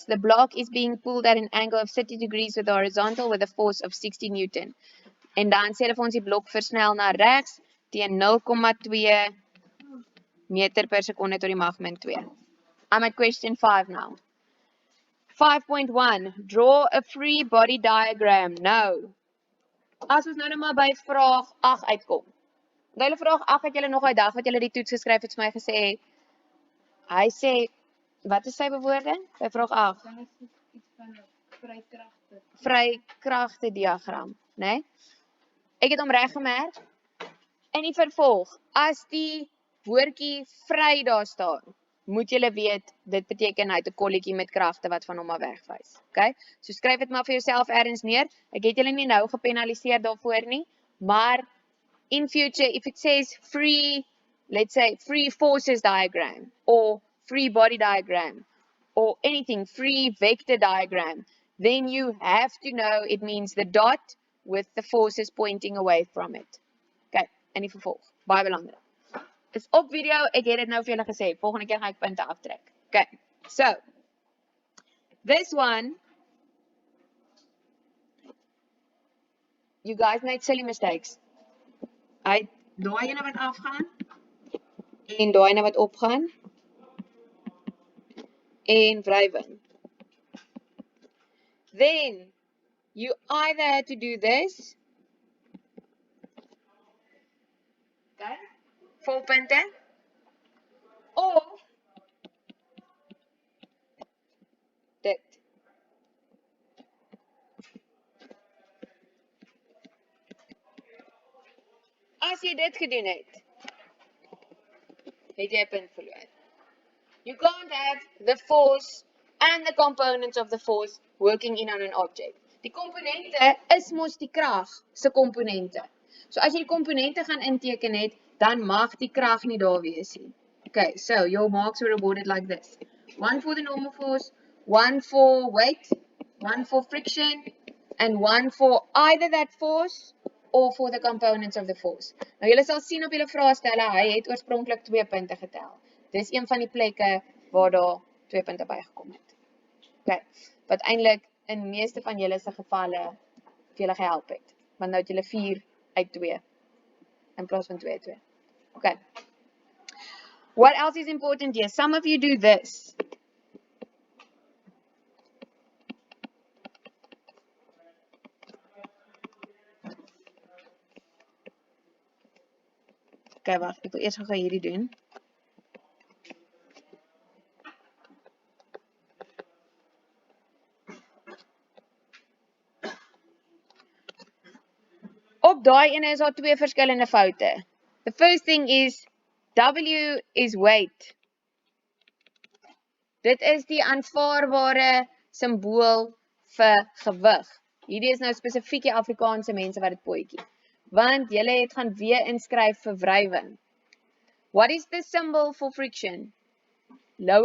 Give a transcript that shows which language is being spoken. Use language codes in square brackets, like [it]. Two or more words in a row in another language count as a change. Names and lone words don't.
[en] The block is being pulled at an angle of 30 degrees with the horizontal with a force of 60 Newton. [af] En dan sê hulle vir ons die blok versnel na regs teen 0,2 meter per sekonde tot die mag min 2. [en] I'm at question 5 now. 5.1. Draw a free body diagram. [af] Nou, as ons nou maar by vraag 8 uitkom. By hulle vraag 8 het julle nog daai dag wat julle die toets geskryf het vir my gesê, hy sê, wat is sy bewoording? By vraag 8. Dan is dit iets van 'n vrykragte diagram, né? Ek het hom reggemerk. In die vervolg, as die woordjie vry daar staan, moet julle weet, dit beteken hy het 'n kolletjie met kragte wat van hom af wegwys. Okay? So skryf dit maar vir jouself ergens neer. Ek het julle nie nou gepenaliseer daarvoor nie, maar [en] in future, if it says free, let's say free forces diagram, or free body diagram, or anything, free vector diagram, then you have to know it means the dot with the forces pointing away from it. [af] Okay, en die vervolg, baie belangrik. Is op video, ek het dit nou vir julle gesê, volgende keer gaan ek punte aftrek. [en] Okay, so, this one, you guys made silly mistakes. [af] Hy, daai ene wat afgaan, en daai ene wat opgaan, en wrywen. [en] Then, you either had to do this, [af] okay, 4 punte, of dit. As jy dit gedoen het jy 'n punt verloor. [en] You can't have the force and the components of the force working in on an object. [af] Die komponente is mos die krag se komponente. So as jy die komponente gaan inteken het, dan mag die krag nie daar wees nie. [en] Okay, so your marks were awarded like this. 1 for the normal force, 1 for weight, 1 for friction, and 1 for either that force or for the components of the force. [af] Nou julle sal sien op julle vraestelle, hy het oorspronklik 2 punte getel. Dis een van die plekke waar daar 2 punte bygekom het. Okay, wat eintlik in meeste van julle se gevalle vir julle gehelp het. Want nou het julle 4 uit 2 in plaas van 2 uit 2. Okay. [en] What else is important here? Some of you do this. [af] Okay, wag, ek wil eers gou hierdie doen. Op daai ene is daar 2 verskillende foute. [en] The first thing is W is weight. [af] Dit is die aanvaarbare simbool vir gewig. Hierdie is nou spesifiek die Afrikaanse mense wat dit potjie. Want julle het gaan weer inskryf vir wrywing. [en] What is the symbol for friction?